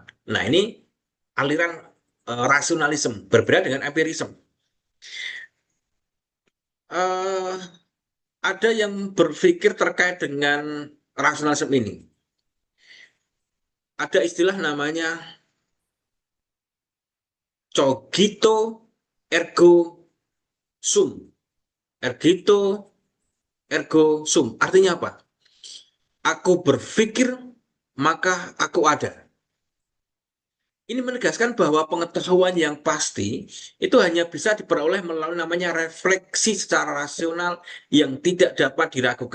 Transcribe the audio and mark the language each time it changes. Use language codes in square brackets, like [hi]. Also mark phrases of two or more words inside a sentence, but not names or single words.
[id] Nah, ini aliran rasionalisme berbeda dengan empirisme. Eh, ada yang berpikir terkait dengan rasionalisme ini. Ada istilah namanya [la] cogito ergo sum. Ergito ergo sum. [id] Artinya apa? Aku berpikir, maka aku ada. Ini menegaskan bahwa pengetahuan yang pasti itu hanya bisa diperoleh melalui namanya refleksi secara rasional yang tidak dapat diragukan.